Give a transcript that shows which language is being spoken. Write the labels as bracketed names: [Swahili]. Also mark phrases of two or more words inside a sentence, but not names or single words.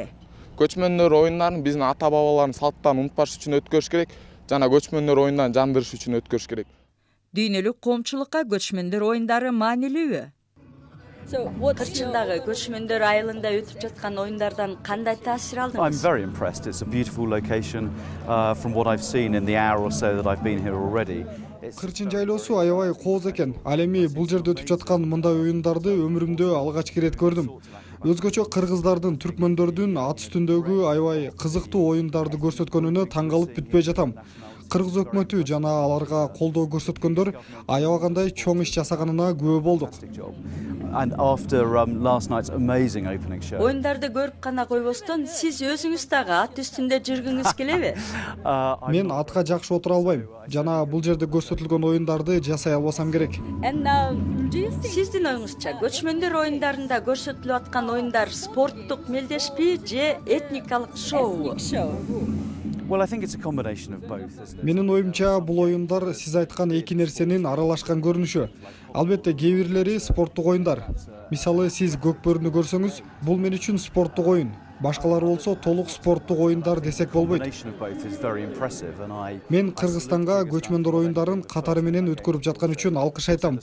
[Kyrgyz] Көчмөндөр оюндарын биздин ата-бабалардын салттарын унутпаш үчүн өткөрүш керек, жана көчмөндөр оюндарын жандырыш үчүн өткөрүш керек. Дүйнөлүк коомчулукка көчмөндөр оюндары маанилүүбү? Кырчындагы көчмөндөр айылында өтүп жаткан оюндардан кандай таасир алдыңыз? [English] I'm very impressed. It's a beautiful location from what I've seen in the hour or so that I've been here already. [Kyrgyz] Кырчын жайлоосу аябай кооз экен. Ал эми бул жерде өтүп жаткан мындай оюндарды өмүрүмдө алгачкы ирет көрдүм. Өзгөчө кыргыздардын, түркмөндөрдүн ат үстүндөгү аябай кызыктуу оюндарды көрсөткөнүнө таң калып бүтпөй жатам. Кыргыз өкмөтү жана аларга колдоо көрсөткөндөр аябагандай чоң иш жасаганына күбө болдук. [English] And after last night's amazing opening show. [Kyrgyz] Оюндарды көрүп гана койбостон, сиз өзүңүз дагы ат үстүндө жүргүңүз келеби? Мен атка жакшы отура албайм. Жана бул жерде көрсөтүлгөн оюндарды жасай албасам керек. Сиздин оюңузча, көчмөндөр оюндарында көрсөтүлүп аткан оюндар спорттук мелдешпи же этникалык шоу? [English] Well, I think it's a combination of both, isn't it? [Kyrgyz] Менин оюмча бул оюндар сиз айткан эки нерсенин аралашкан көрүнүшү. Албетте кээ бирлери спорттук оюндар. Мисалы сиз көкбөрүнү көрсөңүз, бул мен үчүн спорттук оюн. Башкалары болсо толук спорттук оюндар десек болбойт. Мен Кыргызстанга көчмөндөр оюндарын катары менен өткөрүп жаткан үчүн алкыш айтам.